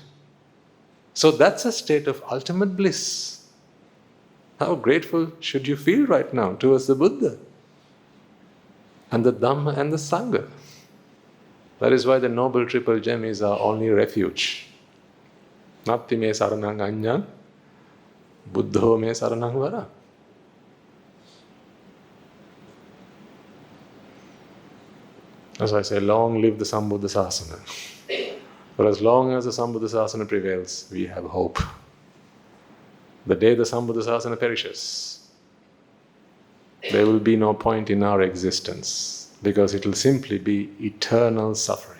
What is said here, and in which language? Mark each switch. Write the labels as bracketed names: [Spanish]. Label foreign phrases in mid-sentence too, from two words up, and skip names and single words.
[English] So that's a state of ultimate bliss. How grateful should you feel right now towards the Buddha and the Dhamma and the Sangha? That is why the Noble Triple Gem is our only refuge. [Pali] Natti me saranang anyang, buddho me saranang vara. [English] As I say, long live the Sambuddha Sasana. For as long as the Sambuddha Sasana prevails, we have hope. The day the Sambuddha Sasana perishes, there will be no point in our existence, because it will simply be eternal suffering.